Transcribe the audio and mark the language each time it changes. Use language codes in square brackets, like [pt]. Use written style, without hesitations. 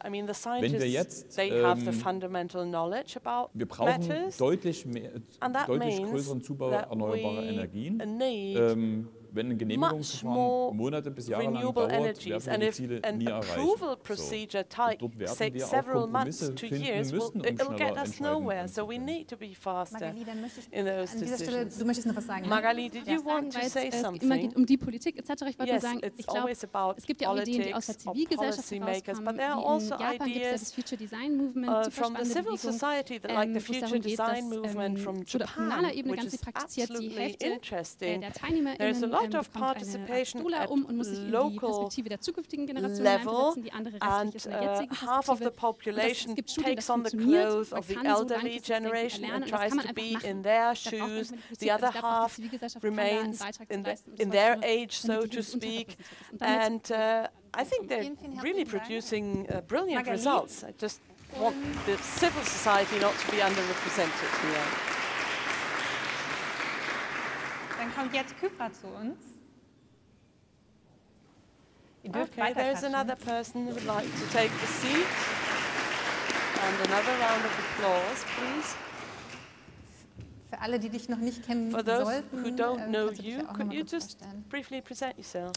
[en] I mean, the scientists, they have the fundamental knowledge about matters, and that means that we need much more renewable energies, and if an approval procedure takes several months to years, it'll get us nowhere. So we need to be faster in those decisions. Magali, did you want to say something? [de] Immer geht die Politik etc. Ich wollte nur sagen, ich glaube, es gibt ja auch Ideen, die aus der Zivilgesellschaft herauskommen. In Japan gibt es ja das Future Design Movement, [en] from the civil society, like the Future Design Movement from Japan, [de] auf kommunaler Ebene ganz viel praktiziert. Die Hälfte der TeilnehmerInnen bekommt eine Stula und muss sich in die Perspektive der zukünftigen Generation einsetzen, die andere restliche ist in der jetzigen Perspektive. Es gibt Studien, das funktioniert, man kann so langfristig denken erlernen und das kann man einfach machen. Da braucht man [en] the other half remains in their age, so to speak, and I think they're really producing brilliant results. I just want the civil society not to be underrepresented here. [de] Dann kommt jetzt Kypra zu uns. [en] Okay, there's another person who would like to take the seat. And another round of applause, please. [de] Für alle, die dich noch nicht kennen sollten, [en] who don't know you, could you just briefly present yourself?